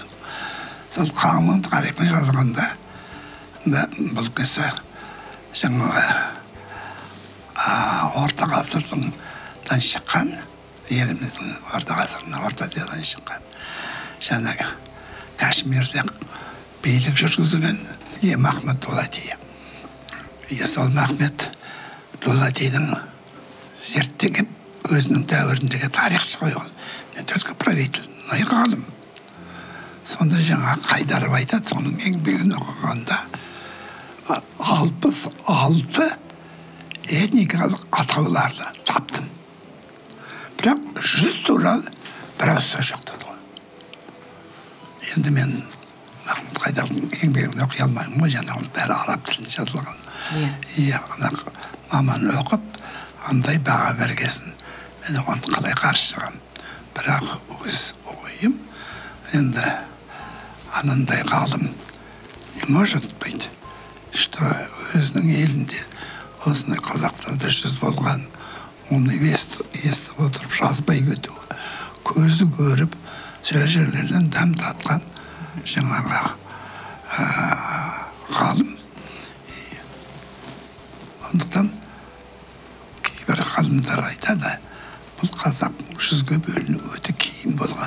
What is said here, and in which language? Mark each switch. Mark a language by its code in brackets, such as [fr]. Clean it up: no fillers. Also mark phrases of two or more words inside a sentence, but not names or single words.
[kk] Сол Қалыңның тарихын жазғанда бұл кісі жаңағы орта ғасырдан шыққан, еліміздің орта ғасырынан, орта азиядан шыққан, жаңағы Кашмирде билік жүргізген Махмед Дулати. Сол Махмед Дулатидің зерттеген өзінің дәуіріндегі тарихшы ғой ол. [ru] Не только правитель, но и ғалым. [kk] Сонда жаңа Қайдаров айтады, соның еңбегін оқығанда 66 этникалық атауларды таптым. Бірақ 100 туралы біраз сөз жоқ деді ғой. Енді мен Қайдардың еңбегін оқи алмаймын ғой, және ол бәрі араб тілінде жазылған. Иә, маманы оқып, андай баға бергесін, мен оған қалай қарсы шығам. Бірақ өз ойым, енді анандай ғалым [ru] не может быть, что [kk] өзінің елінде осындай қазақтарда жүз болған, оны естіп отырып жазбай кету, көзі көріп, сөз жерлерден дәм татқан жаңағы ғалым. Ондықтан кейбір ғалымдар айтады, бұл қазақтың жүзге бөліну өте кейін болған.